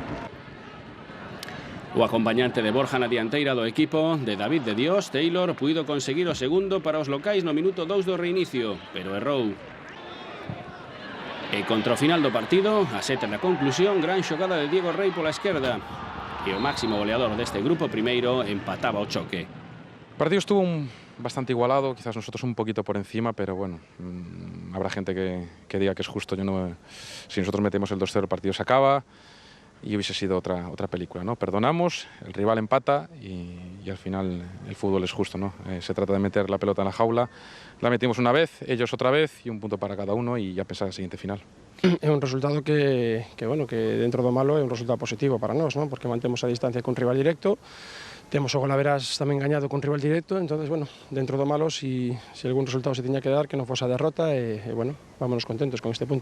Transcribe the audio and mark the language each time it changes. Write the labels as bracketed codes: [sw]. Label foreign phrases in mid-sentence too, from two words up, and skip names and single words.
[gl] O acompañante de Borja na dianteira do equipo de David de Dios, Taylor, puido conseguir o segundo para os locais no minuto 2 do reinicio, pero errou. E contra o final do partido, a sete na conclusión, gran xogada de Diego Rey pola esquerda. E o máximo goleador deste grupo primeiro empataba o choque. [es] El partido estuvo bastante igualado, quizás nosotros un poquito por encima, pero bueno, habrá gente que diga que es justo. Si nosotros metemos el 2-0 el partido se acaba y hubiese sido otra película, ¿no? Perdonamos, el rival empata y al final el fútbol es justo, ¿no? Se trata de meter la pelota en la jaula, la metimos una vez, ellos otra vez y un punto para cada uno y ya pensar el siguiente final. [gl] É un resultado que dentro do malo é un resultado positivo para nós, non? Porque mantemos a distancia con rival directo, temos o Golaveras tamén gañado con rival directo, entonces, bueno, dentro do malo, si algún resultado se tiña que dar, que non fose a derrota, e bueno, [es] vámonos contentos [gl] con este punto.